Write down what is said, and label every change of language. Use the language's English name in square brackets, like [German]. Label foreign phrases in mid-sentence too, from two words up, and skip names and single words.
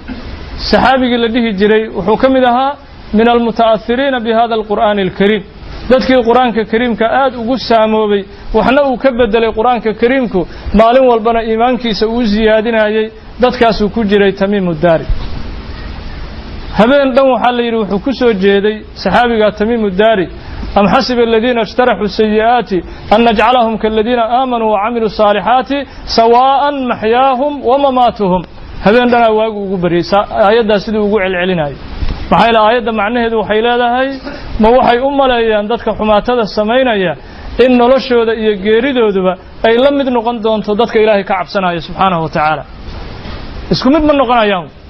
[Somali] saxaabigii la dhihi jiray wuxuu ka mid ahaa [Arabic] من المتأثرين بهذا القرآن الكريم [Somali] dadkii quraanka kariimka aad ugu saamoobay waxna uu ka bedelay quraanka kariimku maalin walbana iimaankiisa uu ziyaadinayay dadkaas uu ku jiray Tamiimu Daari habeen dhan waxa la yiri wuxuu ku soo jeeday saxaabiga Tamiimu Daari [Arabic] أم حسب الذين اجترحوا السيئات أن نجعلهم كالذين آمنوا وعملوا الصالحات سواء محياهم ومماتهم [Somali] habeen dhan waagu ugu bariyay aayada sidii ugu celcelinay maxay la aayada macnaheedu waxay leedahay ma waxay u maleeyaan dadka xumaatada sameeynaya in noloshooda iyo geeridooduba ay la mid noqon doonto dadka Ilaahay ka cabsanaya [Arabic] سبحانه وتعالى [Somali] isku mid ma noqonayaan